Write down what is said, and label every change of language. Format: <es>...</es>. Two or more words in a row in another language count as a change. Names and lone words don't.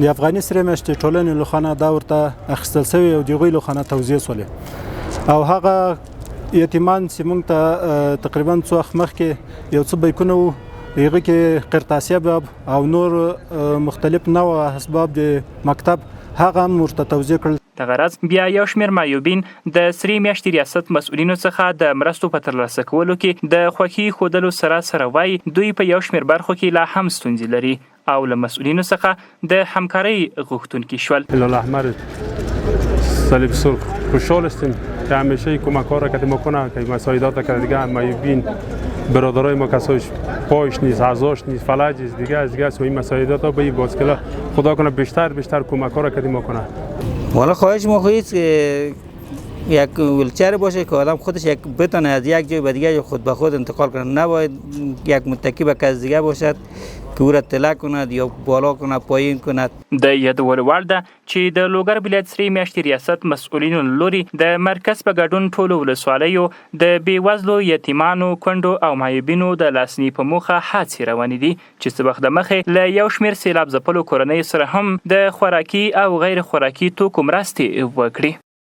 <ps>د افغاني سرې میاشتې ټولنې لخوا دا ورته اخیستل شوی او د هغوی لخوا توزیع شولې او هغه یتیمان چې مونږ ته تقریبا څو وخت مخکې یو څه بیکونه وو، هغه کې قرطاسیه باب او نور مختلف نوع اسباب د مکتب هغه هم ورته توزیع کړل. د غرض بیا یو شمېر معیوبین د سرې میاشتې ریاست مسؤلینو څخه د مرستو په ترلاسه کولو کې د خوښي ښودلو سره وایي دوی په یو شمېر برخو کې لا هم ستونزې لري او له مسؤلینو څخه د همکارۍ غوښتونکي شول.</ps> <fa>هلال احمر صلیب سرخ خوشحال هستیم که همیشه کمک‌ها را که میکنه که مساعدات که دیگه معیوبین برادرای ما کسایش پایش نیست، عضاش نیست، فلج است، دیگه از این مساعدات ها به باسکلا خدا کنه بیشتر کمک‌ها را که میکنه. والا خواهش ما خواهید که یک ویلچر باشه که آدم خودش بتونه از یک جای به دیگه خود به خود انتقال کنه، نباید یک متکی به کس دیگه باشد که او را تله کند یا بالا کند پایین کند.</fa> <ps>د یادولو وړ ده چې د لوګر ولایت سرې میاشتې ریاست مسؤلینو لوري د مرکز په ګډون ټولو ولسوالیو د بېوزلو یتیمانو، کونډو او معیوبینو د لاسنیوي په موخه هڅې روانې دي چې څه وخت دمخې له یو شمېر سیلاب ځپلو کورنیو سره هم د خوراکي او غیر خوراکي توکو مرستې وکړي.</ps>